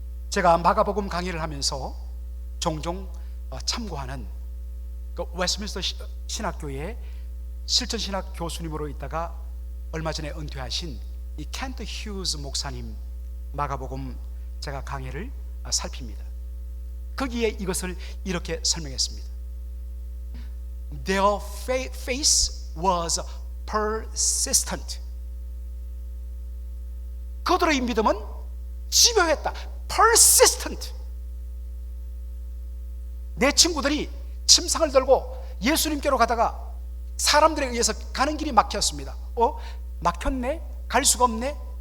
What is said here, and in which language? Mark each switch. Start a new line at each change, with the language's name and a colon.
Korean: 제가 마가복음 강의를 하면서 종종 참고하는 그 웨스트민스터 신학교의 실천신학 교수님으로 있다가 얼마 전에 은퇴하신 이 켄트 휴즈 목사님 마가복음 제가 강의를 살핍니다. 거기에 이것을 이렇게 설명했습니다.
English: Their faith was persistent.
Korean: 그들의 믿음은 집요했다.
English: persistent.
Korean: 내 친구들이 침상을 들고 예수님께로 가다가 사람들에 의해서 가는 길이 막혔습니다. 막혔네? 갈 수가 없네?